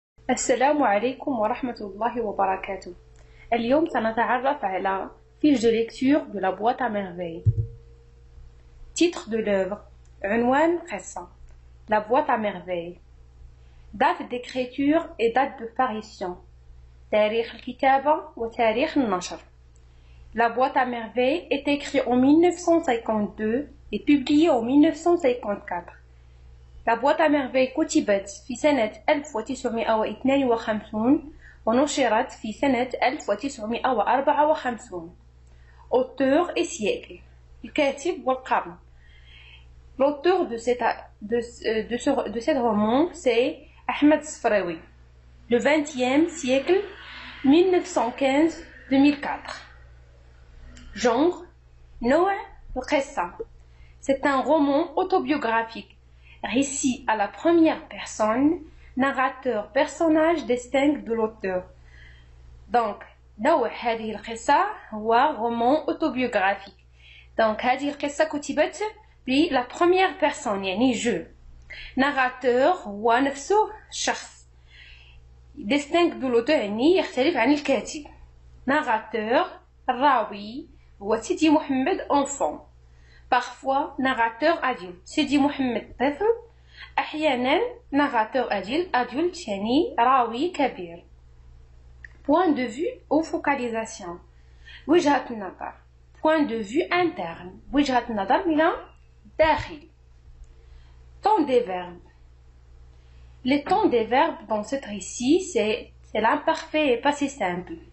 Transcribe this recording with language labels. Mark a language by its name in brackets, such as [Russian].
[Arabic] السلام عليكم ورحمة الله وبركاته. اليوم سنتعرف على [French] fiche de lecture de la boîte à merveilles. Titre de l'œuvre [Arabic] عنوان قصة [French] La boîte à merveilles. Date d'écriture et date de parution. [Arabic] تاريخ الكتابة وتاريخ النشر. [French] La boîte à merveilles est écrite en 1952 et publiée en 1954. [Arabic] La boîte à merveilles كتبت في سنة 1952 ونشرت في سنة 1954. [French] Auteur et siècle. [Arabic] الكاتب والقرن. [French] L'auteur de cet roman, c'est Ahmed Sfraoui. Le 20e siècle, 1915-2004. [Arabic] Genre, نوع القصة. [French] C'est un roman autobiographique. Récit à la première personne, narrateur, personnage distinct de l'auteur. [Arabic] Donc, نوع هذه القصة هو [French] roman autobiographique. [Arabic] Donc, هذه القصة كتبت بلا [French] première personne [Arabic] يعني je. narrateur هو نفسه شخص. [French] distinct de l'auteur [Arabic] يعني يختلف عن الكاتب. narrateur الراوي هو سيدي محمد enfant. [French] Parfois, narrateur adulte. [Arabic] سيدي محمد طفل. أحيانا [French] narrateur adulte [Arabic] يعني راوي كبير. [French] Point de vue ou focalisation. [Arabic] وجهة النظر. [French] Point de vue interne. [Arabic] وجهة النظر من داخل. [French] Temps des verbes. Les temps des verbes dans ce récit, c'est l'imparfait et passé simple.